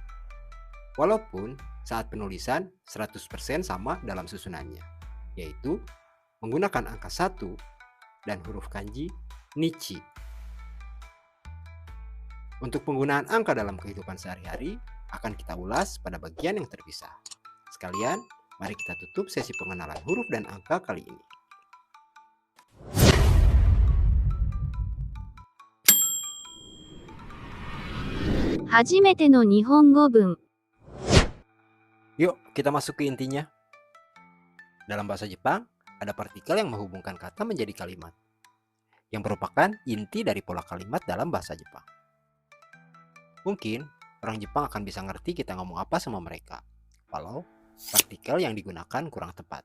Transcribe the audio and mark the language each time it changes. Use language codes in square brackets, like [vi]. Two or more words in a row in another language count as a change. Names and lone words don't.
[id] Walaupun saat penulisan 100% sama dalam susunannya, yaitu menggunakan angka 1 dan huruf kanji nichi. Untuk penggunaan angka dalam kehidupan sehari-hari akan kita ulas pada bagian yang terpisah. Sekalian, mari kita tutup sesi pengenalan huruf dan angka kali ini. [ja] 初めての日本語文 [id] Yuk, kita masuk ke intinya. Dalam bahasa Jepang, ada partikel yang menghubungkan kata menjadi kalimat, yang merupakan inti dari pola kalimat dalam bahasa Jepang. Mungkin, orang Jepang akan bisa ngerti kita ngomong apa sama mereka, walau partikel yang digunakan kurang tepat.